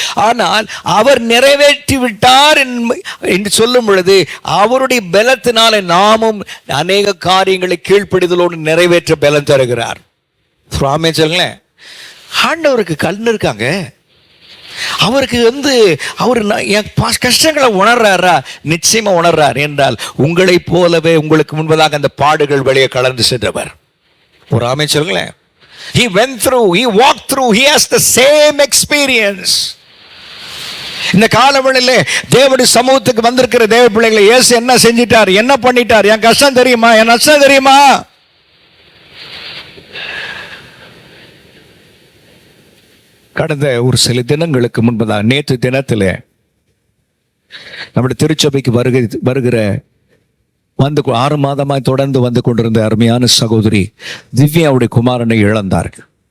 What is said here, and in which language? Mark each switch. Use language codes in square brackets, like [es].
[ta] ஆனால் அவர் நிறைவேற்றி விட்டார் என்று சொல்லும் பொழுது அவருடைய பலத்தினால நாமும் அநேக காரியங்களை கீழ்ப்படிதலோடு நிறைவேற்ற பலம் தருகிறார். ஆமென் சொல்லுங்களேன். ஆண்டவருக்கு கண் இருக்காங்க. அவருக்கு அவர் என் கஷ்டங்களை உணர்றாரா? நிச்சயமா உணர்றார். என்றால் உங்களை போலவே உங்களுக்கு முன்பதாக அந்த பாடுகள் வெளியே கலந்து சென்றவர். ஒரு ஆமென் சொல்லுங்களேன். [en] He went through, he walked through, he has the same experience. [ta] இந்த காலவெளியிலே தேவனுடைய சமூகத்துக்கு வந்திருக்கிற தேவ பிள்ளைகளை இயேசு என்ன செஞ்சிட்டார், என்ன பண்ணிட்டார்? என் கஷ்டம் தெரியுமா? என் நஷ்டம் தெரியுமா? கடந்த ஒரு சில தினங்களுக்கு முன்பதாக, நேற்று தினத்தில் நம்முடைய திருச்சபைக்கு வருகிற 6 மாதமாய் தொடர்ந்து வந்து கொண்டிருந்த அருமையான சகோதரி திவ்யாவுடைய குமாரனை இழந்தார்கள்.